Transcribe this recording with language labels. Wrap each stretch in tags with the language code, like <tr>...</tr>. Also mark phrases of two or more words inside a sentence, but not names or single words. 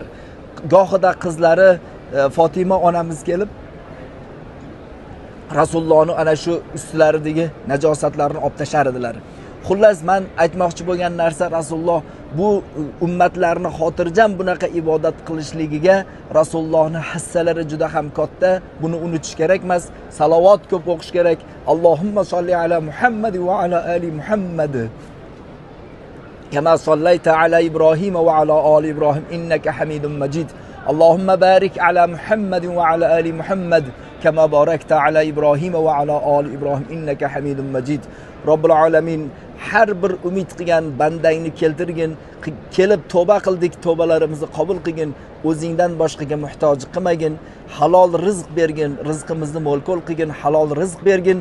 <uz>Gohida qizlari Fatima onamiz kelib Rasulullohning ana shu ustlaridagi najosatlarni olib tashar edilar. Xullas, men aytmoqchi bo'lgan narsa, Rasululloh bu ummatlarni xotirjam bunaqa ibodat qilishligiga Rasulullohning hissalari juda ham katta. Buni unutish kerak emas. Salovat ko'p o'qish kerak.</uz> <ar>اللهم صل على محمد وعلى آل محمد. كما صليت على إبراهيم وعلى آل إبراهيم إنك حميد مجيد. اللهم بارك على محمد وعلى آل محمد. كما باركت على إبراهيم وعلى آل إبراهيم إنك حميد مجيد. رب العالمين,</ar> <uz>har bir umid qilgan bandangni keltirgin, kelib tavba qildik, tavbalarimizni qabul qilgin, o'zingdan boshqaga muhtoj qilmagin, halol rizq bergin, rizqimizni mo'l-ko'l qilgin, halol rizq bergin.</uz>